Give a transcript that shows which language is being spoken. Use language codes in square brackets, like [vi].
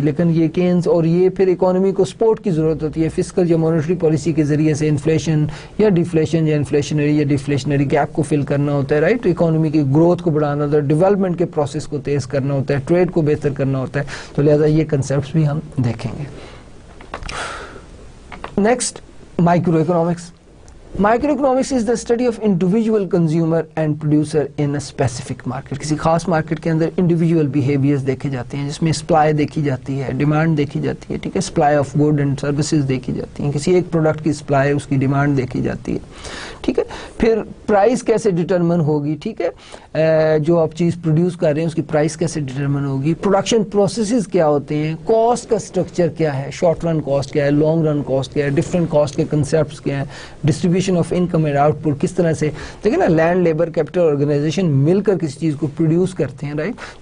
[ur] لیکن یہ کینز اور یہ پھر اکانومی کو سپورٹ کی ضرورت ہوتی ہے فسکل یا مانیٹری پالیسی کے ذریعے سے انفلیشن یا ڈیفلیشن یا انفلیشنری یا ڈیفلیشنری گیپ کو فل کرنا ہوتا ہے, رائٹ. اکانومی کی گروتھ کو بڑھانا ہوتا ہے, ڈیولپمنٹ کے پروسیس کو تیز کرنا ہوتا ہے, ٹریڈ کو بہتر کرنا ہوتا ہے. تو لہٰذا یہ کنسیپٹس بھی ہم دیکھیں گے. [en] Next, microeconomics. Microeconomics is the study of individual consumer and producer in a specific market. [ur] کسی خاص مارکیٹ کے اندر انڈیویجول بیہیویئرز دیکھے جاتے ہیں, جس میں سپلائی دیکھی جاتی ہے, ڈیمانڈ دیکھی جاتی ہے, ٹھیک ہے. Supply of good and services دیکھی جاتی ہیں, کسی ایک پروڈکٹ کی سپلائی, اس کی ڈیمانڈ دیکھی جاتی ہے, ٹھیک ہے. پھر پرائس کیسے ڈٹرمن ہوگی, ٹھیک ہے, جو آپ چیز پروڈیوس کر رہے ہیں اس کی پرائس کیسے ڈٹرمن ہوگی, پروڈکشن پروسیسز کیا ہوتے ہیں, کاسٹ کا اسٹرکچر کیا ہے, شارٹ رن کاسٹ کیا ہے, لانگ رن کاسٹ کیا ہے, ڈفرینٹ کاسٹ کے کنسیپٹس کیا ہیں, distribution of income and out put کس طرح سے, دیکھیں نا, لینڈ لیبر کیپٹل آرگنائزیشن مل کر کسی چیز کو پروڈیوس کرتے ہیں, رائٹ.